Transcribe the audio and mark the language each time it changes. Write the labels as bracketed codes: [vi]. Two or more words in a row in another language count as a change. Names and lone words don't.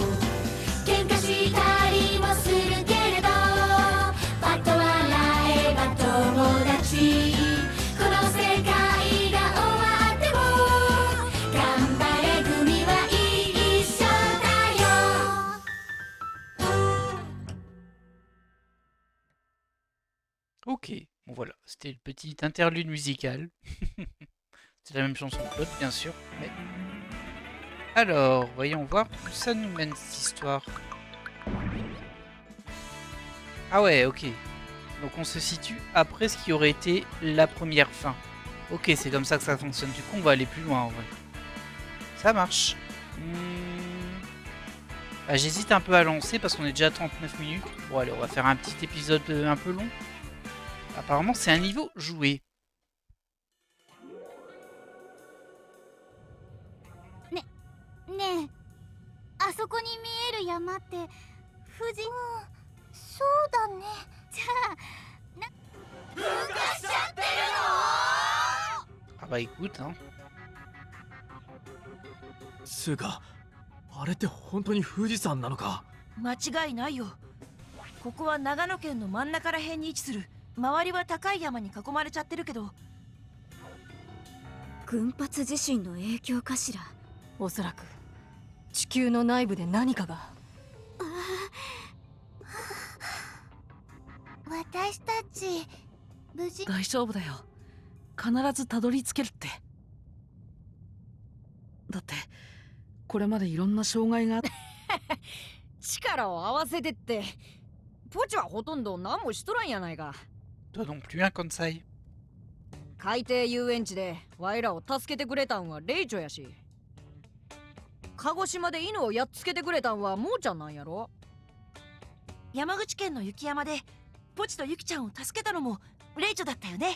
[ja] 喧嘩したりもするけれどパッと笑えば友達。この世界が終わっても頑張れ組は一緒だよ。 [fr] Ok, bon voilà, c'était le petit interlude musical. C'est la même chanson que l'autre, bien sûr, mais... Alors, voyons voir où ça nous mène cette histoire. Ah ouais, ok. Donc on se situe après ce qui aurait été la première fin. Ok, c'est comme ça que ça fonctionne. Du coup, on va aller plus loin en vrai. Ça marche. Bah, j'hésite un peu à lancer parce qu'on est déjà à 39 minutes. Bon allez, on va faire un petit épisode un peu long. Apparemment, c'est un niveau joué. [ja] ねえ、あそこに見える山って富士。そうだね。じゃあ抜かしちゃってるの？ [fr] Ah bah écoute, hein. [ja] つうか、あれって本当に富士山なのか？間違いないよ。ここは長野県の真ん中ら辺に位置する。周りは高い山に囲まれちゃってるけど。群発地震の影響かしら。おそらく地球の内部で何かが。私たち無事。大丈夫だよ。必ずたどり着けるって。だってこれまでいろんな障害が力を合わせてってポチはほとんど何もしとらんやないか。 [fr] Toi non plus, hein, Kansai. [ja] 海底遊園地でワイらを助けてくれたんはレイチョやし、鹿児島で犬をやっつけてくれたんはモーちゃんなんやろ。山口県の雪山でポチとユキちゃんを助けたのもレイチョだったよね。